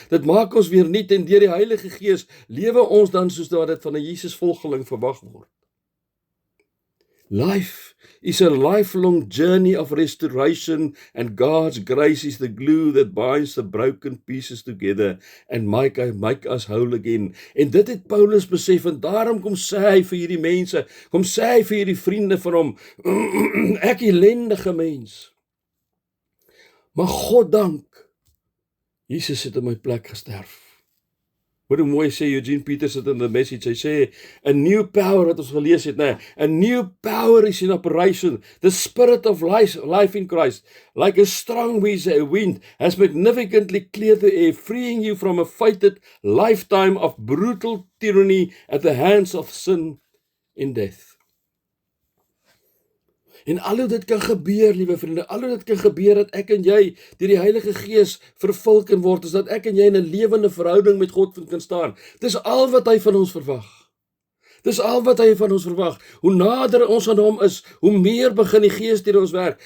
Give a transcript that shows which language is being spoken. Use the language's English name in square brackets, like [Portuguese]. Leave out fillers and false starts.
[Afrikaans] Dit maak ons weer nuut en deur die Heilige Gees lewe ons dan soos wat dit van 'n Jesus volgeling verwag word. [English] Life is a lifelong journey of restoration, and God's grace is the glue that binds the broken pieces together and make us whole again. [Afrikaans] En dit het Paulus besef, en daarom kom sê hy vir hierdie mense, kom sê hy vir hierdie vriende van hom, ek ellendige mens. Maar God dank, Jesus het in my plek gesterf. Hoor hoe mooi sê Eugene Peters het in [English] the Message, hy sê, a new power, [Afrikaans] wat ons gelees het, [English] a new power is in operation, the spirit of life in Christ, like a strong wind, has magnificently cleared the air, freeing you from a fated lifetime of brutal tyranny at the hands of sin and death. [Afrikaans] En al hoe dit kan gebeur, liewe vriende, al hoe dit kan gebeur dat ek en jy deur die Heilige Gees vervul kan word, is dat ek en jy in 'n lewende verhouding met God kan staan. Dis al wat hy van ons verwag. Dis al wat hy van ons verwag. Hoe nader ons aan hom is, hoe meer begin die Gees deur ons werk.